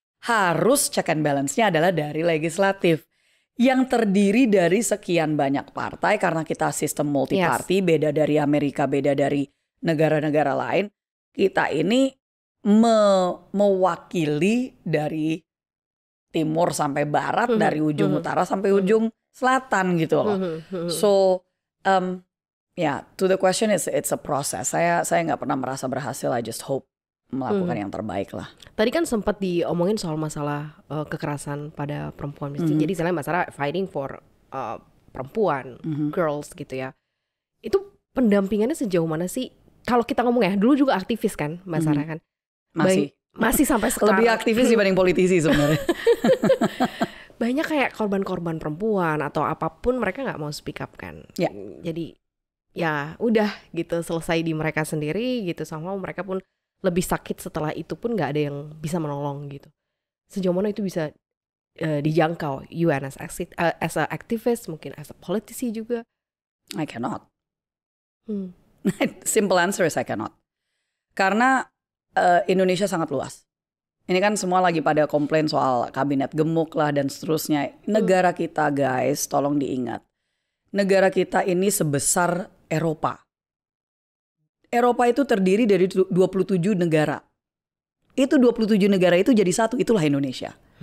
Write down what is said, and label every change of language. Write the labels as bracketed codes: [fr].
[id] Harus [en] check and balance- [id] nya adalah dari legislatif yang terdiri dari sekian banyak partai karena kita sistem [en] multi party, [id] beda dari Amerika, beda dari negara-negara lain. Kita ini mewakili dari timur sampai barat, dari ujung utara sampai ujung selatan gitu loh. [en] So, to the question it's a process. [id] Saya nggak pernah merasa berhasil. [en] I just hope [id] melakukan yang terbaik lah. Tadi kan sempat diomongin soal masalah kekerasan pada perempuan. Jadi misalnya masalah [en] fighting for [id] perempuan, girls gitu ya. Itu pendampingannya sejauh mana sih? Kalau kita ngomong ya, dulu juga aktivis kan Mbak Sarah kan? Masih sampai sekarang. Lebih aktivis dibanding politisi sebenarnya. Banyak kayak korban-korban perempuan atau apapun mereka nggak mau [en] speak up [id] kan. Jadi ya udah gitu, selesai di mereka sendiri gitu. Sama mereka pun lebih sakit setelah itu pun nggak ada yang bisa menolong gitu. Sejauh mana itu bisa dijangkau? [en] You as a activist, [id] mungkin [en] as a [id] politisi juga? [en] I cannot. Simple answer is I cannot. [id] Karena Indonesia sangat luas. Ini kan semua lagi pada komplain soal kabinet gemuk lah dan seterusnya. Negara kita guys, tolong diingat. Negara kita ini sebesar Eropa. Eropa itu terdiri dari 27 negara. Itu 27 negara itu jadi satu, itulah Indonesia.